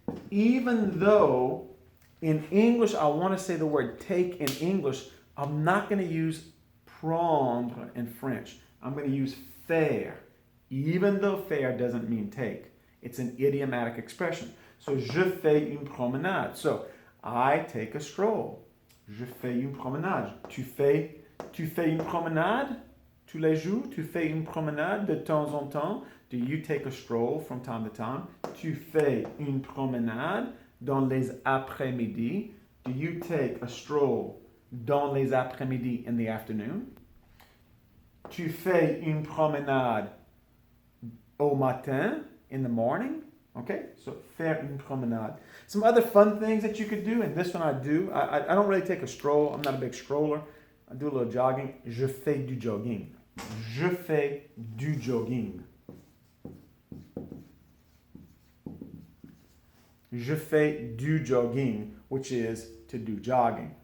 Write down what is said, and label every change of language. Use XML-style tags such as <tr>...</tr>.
<en>Even though in English, I want to say the word take in English, I'm not going to use prendre in French. I'm going to use faire, even though faire doesn't mean take. It's an idiomatic expression. So,</en> <fr>je fais une promenade.</fr> <en>So, I take a stroll.</en> <fr>Je fais une promenade. Tu fais une promenade tous les jours? Tu fais une promenade de temps en temps?</fr> <en>Do you take a stroll from time to time?</en> <fr>Tu fais une promenade dans les après-midi?</fr> <en>Do you take a stroll</en> <fr>dans les après-midi</fr> <en>in the afternoon?</en> <fr>Tu fais une promenade au matin,</fr> <en>in the morning? Okay, so</en> <fr>faire une promenade.</fr> <en>Some other fun things that you could do, and this one I do. I don't really take a stroll. I'm not a big stroller. I do a little jogging.</en> <fr>Je fais du jogging. Je fais du jogging. Je fais du jogging,</fr> <en>which is to do jogging.</en>